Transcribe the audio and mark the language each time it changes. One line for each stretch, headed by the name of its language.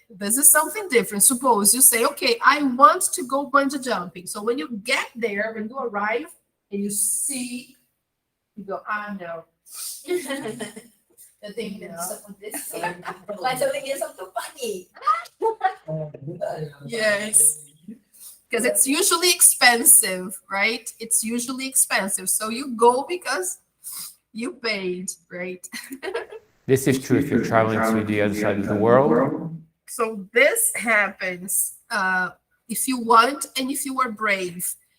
English: This is something different. Suppose you say, okay, I want to go bungee jumping. So when you get there, when you arrive and you see, you go, no.
Portuguese: Eu tenho medo disso acontecer. Mas eu liguei só porque eu paguei.
English: Yes. Because it's usually expensive, right? It's usually expensive. So you go because you paid, right? This is true if you're traveling to the other side of the world. So this happens if you want and if you are brave.